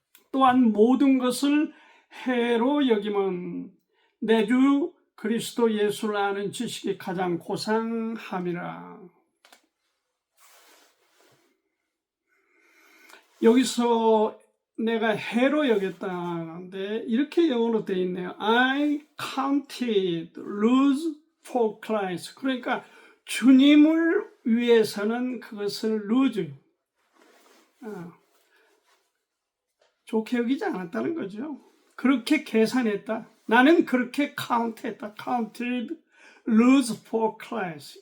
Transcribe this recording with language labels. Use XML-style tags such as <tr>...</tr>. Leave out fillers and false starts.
<ko>또한 모든 것을 해로 여기면 내 주 그리스도 예수를 아는 지식이 가장 고상함이라. 여기서 내가 해로 여겼다는데 이렇게 영어로 되어 있네요.</ko> <en>I counted lose for Christ.</en> <ko>그러니까 주님을 위해서는 그것을 lose, 좋게 여기지 않았다는 거죠. 그렇게 계산했다. 나는 그렇게 count했다.</ko> <en>counted lose for Christ.</en>